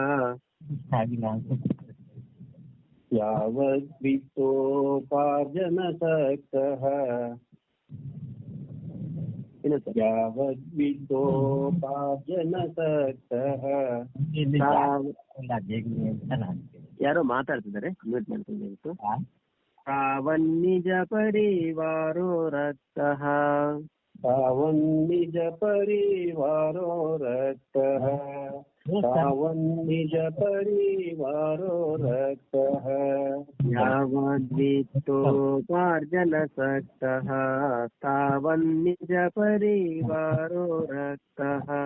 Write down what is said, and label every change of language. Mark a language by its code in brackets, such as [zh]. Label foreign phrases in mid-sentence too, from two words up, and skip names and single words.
[sa] ಯಾವದ್ವಿತ್ತೋಪಾರ್ಜನ ಸಕ್ತಃ ಯಾವದ್ವಿತ್ತೋಪಾರ್ಜನ ಸಕ್ತಃ. [kn] ಯಾರೋ ಮಾತಾಡ್ತಿದ್ದಾರೆ, ಮ್ಯೂಟ್ ಮಾಡ್ಕೊಂಡು. [sa] ತಾವನ್ನಿಜ ಪರಿವಾರೋ ರಕ್ತಃ, ತಾವನ್ನಿಜ ಪರಿವಾರೋ ರಕ್ತಃ, ತಾವನ್ನಿಜ ಪರಿವಾರೋ ರಕ್ತಃ. ಯಾವದ್ವಿತ್ತೋಪಾರ್ಜನ ಸಕ್ತಃ ತಾವನ್ನಿಜ ಪರಿವಾರೋ ರಕ್ತಃ.